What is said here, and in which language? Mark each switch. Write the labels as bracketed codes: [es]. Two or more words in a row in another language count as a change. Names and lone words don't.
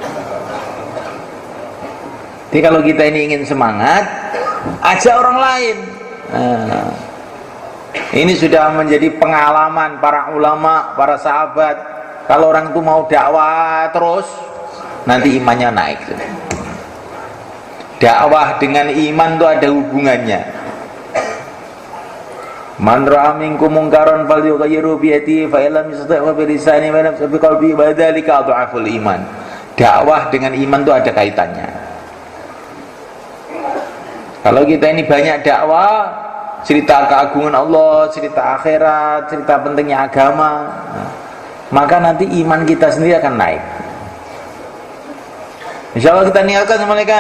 [id] Jadi kalau kita ini ingin semangat, ajak orang lain. Ini sudah menjadi pengalaman para ulama, para sahabat. Kalau orang itu mau dakwah terus, nanti imannya naik. Dakwah dengan iman itu ada hubungannya. [ar] من رأى منكم منكرا فليغيره بيده فإن لم يستطع فبلسانه ولم يستطع بقلبه وذلك أضعف الإيمان. [id] Dakwah dengan iman itu ada kaitannya. Kalau kita ini banyak dakwah, cerita keagungan Allah, cerita akhirat, cerita pentingnya agama, maka nanti iman kita sendiri akan naik. Insyaallah kita niatkan semuanya.